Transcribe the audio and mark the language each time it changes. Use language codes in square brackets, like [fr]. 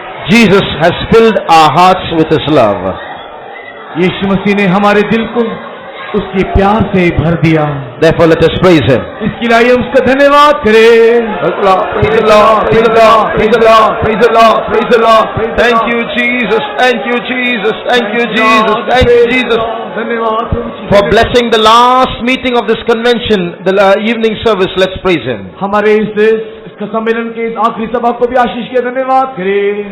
[en] Jesus has filled our hearts with His love. [hi] यीशु मसीह ने हमारे दिल को उसके प्यार से भर दिया। [en] Therefore, let us praise Him. [hi] इसके लिए आइए उसका धन्यवाद करें। [en] Praise the Lord, praise the Lord, praise the Lord, praise the Lord, praise the Lord, praise the Lord. Thank you, Jesus. Thank you, Jesus. Thank you, Jesus. Thank you, Jesus. [hi] धन्यवाद प्रभु जी। [en] For blessing the last meeting of this convention, the evening service, let's praise Him. [hi] हमारे इस सम्मेलन के इस आखिरी सभा को भी आशीष के धन्यवाद करें।